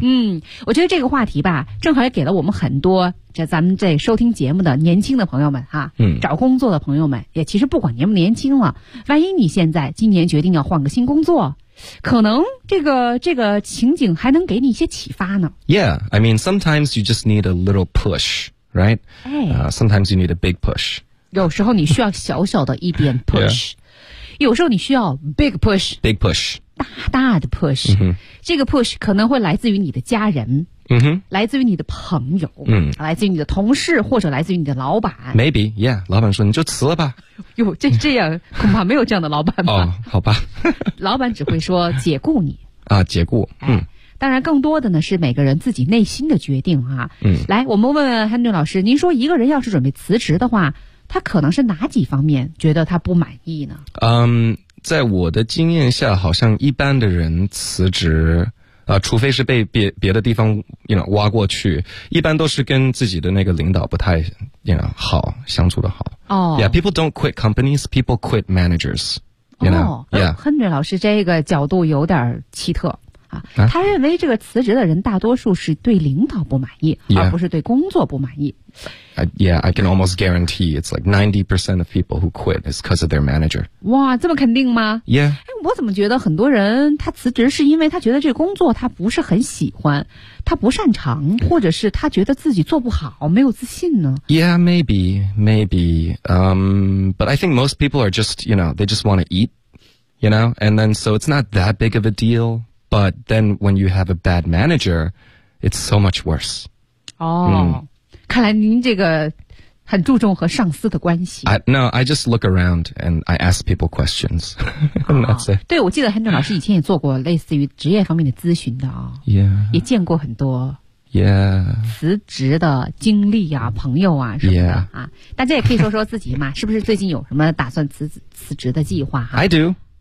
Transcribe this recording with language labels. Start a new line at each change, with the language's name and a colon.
Chinese: 嗯，我觉得这个话题吧正好也给了我们很多这咱们这收听节目的年轻的朋友们哈、啊嗯、找工作的朋友们，也其实不管年不年轻了，万一你现在今年决定要换个新工作，可能这个情景还能给你一些启发呢。
English: Yeah, I mean sometimes you just need a little pushRight?、哎 sometimes you need a big push.
Chinese: 有时候你需要小小的一点 push. 、
English: yeah.
Chinese: 有时候你需要 big push.
English: Big push.
Chinese: 大大的 push.、 Mm-hmm. 这个 push 可能会来自于你的家人、 mm-hmm. 来自于你的朋友、 mm-hmm. 来自于你的同事或者来自于你的老板。
English: Maybe, yeah.
Chinese: 老板说你就辞了吧。哟，这样恐怕没有这样的老板吧。哦、好吧。老板只会说解雇你。啊，解雇。嗯。当然更多的呢是每个人自己内心的决定啊。嗯，来我们问问 Henry 老师，您说一个人要是准备辞职的话，他可能是哪几方面觉得他不满意呢？嗯，在我的经验下好像一般的人辞职除非是被别的地方 you know, 挖过去，一般都是跟自己的那个领导不太 you know, 好相处的好。哦、
English: yeah, People don't quit companies, people quit managers, you know?
Chinese: 哦、
English: yeah.
Chinese: Henry 老师这个角度有点奇特啊、他认为这个辞职的人大多数是对领导不满意、
English: yeah.
Chinese: 而不是对工作不满意。
English: Yeah, I can almost guarantee it's like 90% of people who quit is because of their manager.
Chinese: 哇，这么肯定吗？
English: Yeah、
Chinese: 哎、我怎么觉得很多人他辞职是因为他觉得这工作他不是很喜欢，他不擅长，或者是他觉得自己做不好，没有自信呢？
English: Yeah, maybe but I think most people are just, you know, they just want to eat, you know, and then so it's not that big of a dealBut then when you have a bad manager, it's so much worse.
Chinese: 哦、嗯、看来您这个很注重和上司的关系。
English: No, I just look around and I ask people questions.
Chinese: 、哦、对，我记得 Henry 老师以前也做过类似于职业方面的咨询的、
English: 哦、yeah.
Chinese: 也见过很多。
English: Yeah.
Chinese: 辞职的经历啊，朋友啊什么的、
English: yeah.
Chinese: 啊，大家也可以说说自己嘛，是不是最近有什么打算辞职的计划、啊、
English: I do.